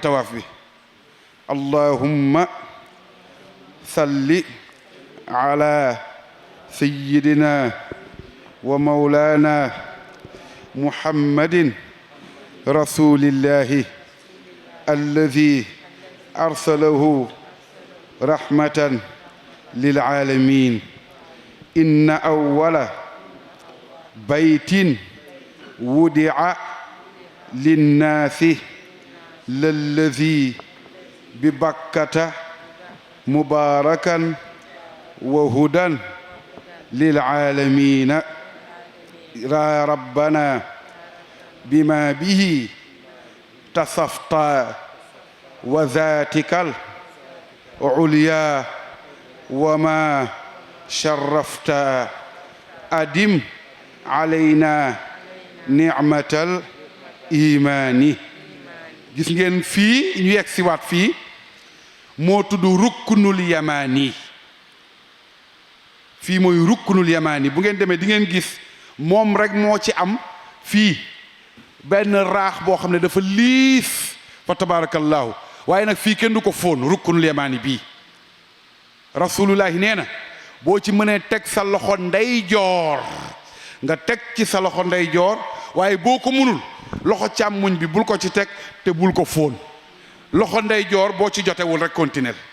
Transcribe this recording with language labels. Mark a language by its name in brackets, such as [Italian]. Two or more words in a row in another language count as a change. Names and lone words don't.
[Wolof] tawaaf bi [Arabic] اللهم صل على سيدنا ومولانا محمد رسول الله الذي أرسله رحمة للعالمين إن أول بيت وضع للناس للذي ببكة مباركا وهدى للعالمين يا ربنا بما به تصفت وذاتك العليا وما شرفت أدم علينا نعمة الإيمان [Wolof] gis ngeen fii ñu yegg si waat fii moo tudd rukkunul yamaani fii mooy rukkunul yamaani bu ngeen demee di ngeen gis moom rek moo ci am fii benn raax boo xam ne dafa liis fa tabarakallahu waaye nag fii kenn du ko fóon rukkunul yamaani bii rasulullahi nee na boo ci mënee teg sa loxo ndeyjoor nga teg ci sa loxo ndeyjoor waaye boo ko mënul loxo càmmuñ bi bul ko ci teg te bul ko fóon loxo ndeyjoor boo ci jotewul rek continuer